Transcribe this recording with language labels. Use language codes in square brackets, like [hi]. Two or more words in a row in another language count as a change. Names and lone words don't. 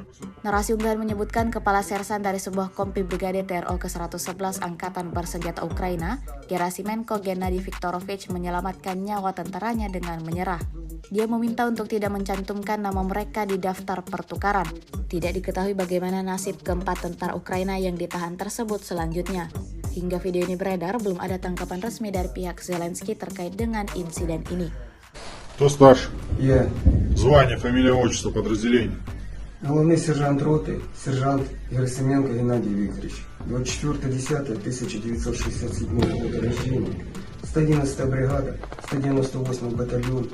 [id] Narasi unggahan menyebutkan kepala sersan dari sebuah kompi brigade TRO ke-111 Angkatan Bersenjata Ukraina, Gerasimenko Gennady Viktorovich menyelamatkan nyawa tentaranya dengan menyerah. Dia meminta untuk tidak mencantumkan nama mereka di daftar pertukaran. Tidak diketahui bagaimana nasib keempat tentara Ukraina yang ditahan tersebut selanjutnya. Hingga video ini beredar, belum ada tanggapan resmi dari pihak Zelensky terkait dengan insiden ini. [ru] Кто старше? Я. Звание, фамилия, отчество, подразделение. Главный сержант роты, сержант Герасименко Геннадий Викторович. 24.10.1967 года рождения. 111-я бригада, 198-й батальон.